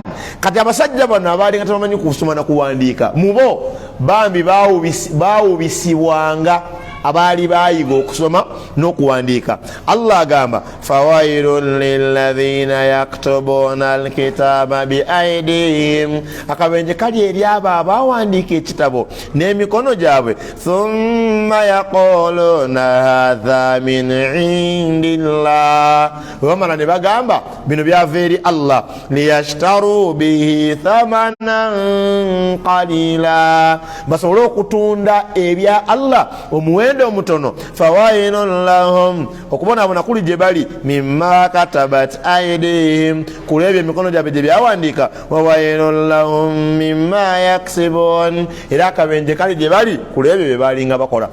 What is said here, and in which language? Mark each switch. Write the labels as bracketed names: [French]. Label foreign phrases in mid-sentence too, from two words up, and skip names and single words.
[Ganda] Kati abasajja bano abaali nga tebamanyi kusoma na kuwandiika, mubo bambi baawubisibwanga abaali bayiga okusoma n'okuwandiika. Allah agamba [Arabic] فويل للذين يكتبون الكتاب بأيديهم, [Ganda] akabenje kali eri abo abawandiika ekitabo n'emikono gyabwe, [Arabic] ثم يقولون هذا من عند الله, [Ganda] wamala ne bagamba bino byava eri Allah, [Arabic] ليشتروا به ثمنا قليلا, [Ganda] basobole okutunda ebya Allah omuwe omuwendo omutono [Arabic] فويل لهم [Ganda] okubonaabona kuli gye bali [Arabic] مما كتبت أيديهم [Ganda] kulebya emikono gyabwe gye byawandiika [Arabic] وويل لهم مما يكسبون [Ganda] era akabenje kali gye bali kulebyo bye balinga bakola.